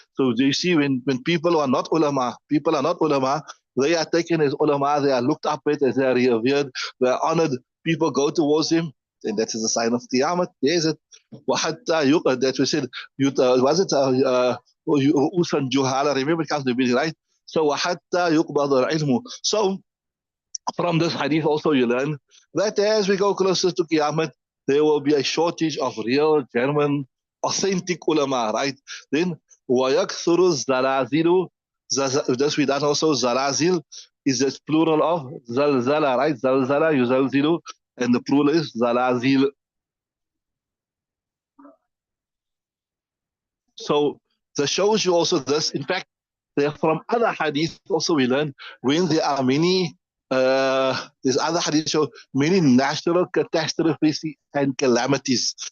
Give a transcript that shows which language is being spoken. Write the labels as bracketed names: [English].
[English] So you see, when people are not ulama, they are taken as ulama, they are looked up at, as they are revered, they are honored. People go towards them, and that is a sign of Qiyamah. There's it. That we said, was it [Arabic] رؤوسا جهالا? [English] Remember, it comes to be right. [Arabic] So وَحَتَّى يُقْبَضَ الْعِلْمُ. [English] So from this hadith also you learn that as we go closer to Qiyamah, there will be a shortage of real, genuine, authentic ulama, right? [Arabic] Then, وَيَكْثُرُ الزَّلَازِلُ. [English] This we done also, zalazil is the plural of zalzala, right? Zalzala, yuzalzilu, and the plural is zalazil. So that shows you also this. In fact, from other hadith also we learn when there are many there's other hadith show many natural catastrophes and calamities.